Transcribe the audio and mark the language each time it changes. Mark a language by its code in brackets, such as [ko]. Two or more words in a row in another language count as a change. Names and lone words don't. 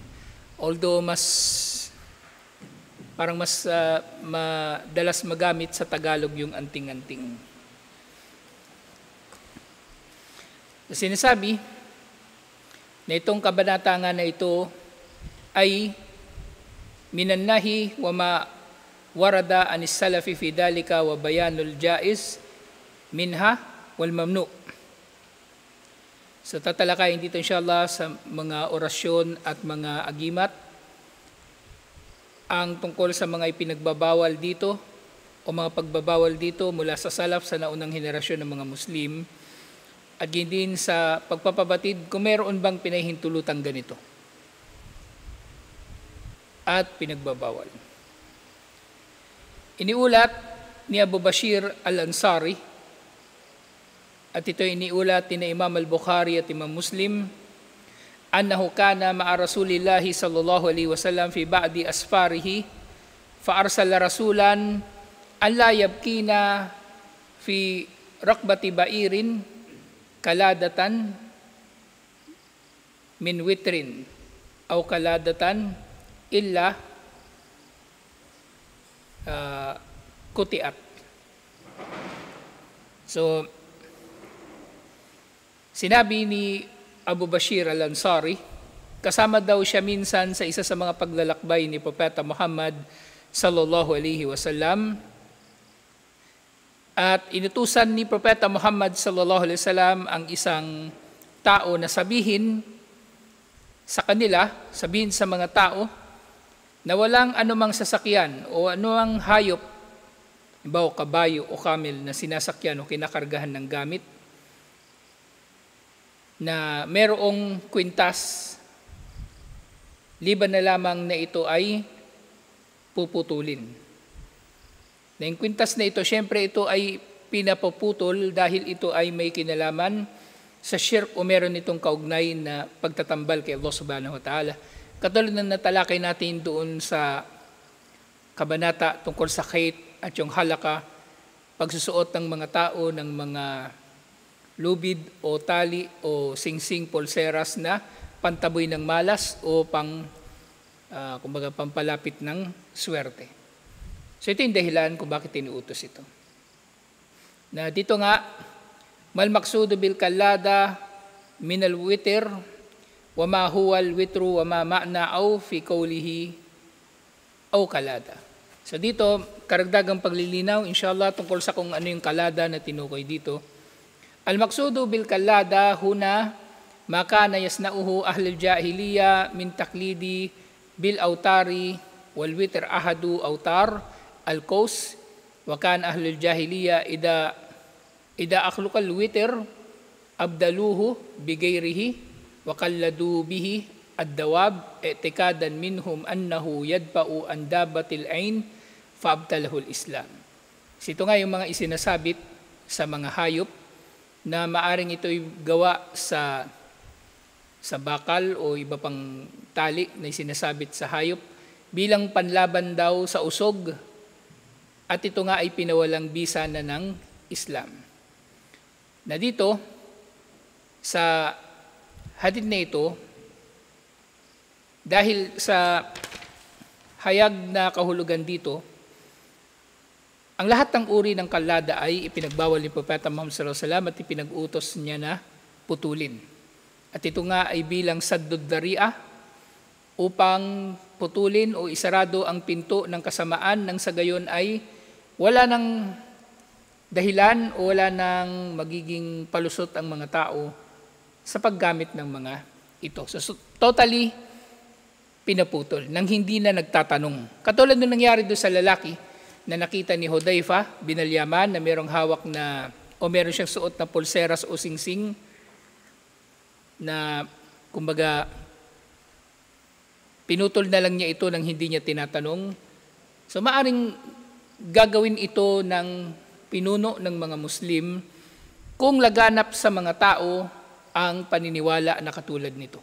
[tl] Although parang mas madalas magamit sa Tagalog yung anting-anting. Sinasabi na itong kabanata nga na ito ay [ar] من النهي وما ورد عن السلف في ذلك وبيان الجائز منها والممنوع. [tl] So tatalakayin dito inshallah sa mga orasyon at mga agimat ang tungkol sa mga ipinagbabawal dito o mga pagbabawal dito mula sa salaf sa naunang henerasyon ng mga Muslim at din sa pagpapabatid kung meron bang pinahintulutang ganito at pinagbabawal. Iniulat ni Abu Bashir al-Ansari at ito iniulat ni Imam [ar] al-Bukhari at Imam Muslim أنه كان مع رسول الله صلى الله عليه وسلم في بعض أسفاره فأرسل رسولا أن لا يبقين في رقبة بعير قلادة من وتر أو قلادة إلا قطعت. [tl] So sinabi ni Abu Bashir al-Ansari, kasama daw siya minsan sa isa sa mga paglalakbay ni Propeta Muhammad [ar] صلى الله عليه وسلم. [tl] At inutusan ni Propeta Muhammad [ar] صلى الله عليه وسلم [tl] ang isang tao na sabihin sa mga tao na walang anumang sasakyan o anumang hayop, halimbawa kabayo o camel na sinasakyan o kinakargahan ng gamit, na merong kwintas, liban na lamang na ito ay puputulin. Na yung kwintas na ito, syempre ito ay pinapuputol dahil ito ay may kinalaman sa shirk o meron itong kaugnay na pagtatambal kay Allah [ar] سبحانه وتعالى. [tl] Katulad na natalakay natin doon sa kabanata tungkol sa khayt at yung halaka, pagsusuot ng mga tao ng mga lubid o tali o singsing pulseras na pantaboy ng malas o pampalapit ng swerte. So ito yung dahilan kung bakit tinuutos ito. Na dito nga, [ar] ما المقصود بالقلادة من الوتر وما هو الوتر وما معنى أو في قوله أو قلادة. [tl] So dito, karagdagang paglilinaw inshallah tungkol sa kung ano yung kalada na tinukoy dito. [ar] المقصود بالقلادة هنا ما كان يصنعه أهل الجاهلية من تقليد بالأوتار والوتر أحد أوتار القوس وكان أهل الجاهلية إذا أخلق الوتر أبدلوه بغيره وقلدوا به الدواب اعتقادا منهم أنه يدفع عن الدابة العين فأبطله الإسلام. [tl] Ito nga yung mga isinasabit sa mga hayop na maaring ito'y gawa sa bakal o iba pang tali na isinasabit sa hayop bilang panlaban daw sa usog. At ito nga ay pinawalang bisa na ng Islam. Na dito, sa hadith na ito, dahil sa hayag na kahulugan dito, ang lahat ng uri ng kalada ay ipinagbawal ni Propeta Muhammad [ar] صلى الله عليه وسلم [tl] at ipinag-utos niya na putulin. At ito nga ay bilang [ar] سد الذريعة [tl] upang putulin o isarado ang pinto ng kasamaan nang sa gayon ay wala ng dahilan o wala ng magiging palusot ang mga tao sa paggamit ng mga ito. So totally pinaputol nang hindi na nagtatanong. Katulad nung nangyari doon sa lalaki na nakita ni Hudayfa bin al-Yaman na merong hawak na o meron siyang suot na pulseras o singsing na kumbaga pinutol na lang niya ito nang hindi niya tinatanong. So maaring gagawin ito ng pinuno ng mga Muslim kung laganap sa mga tao ang paniniwala na katulad nito.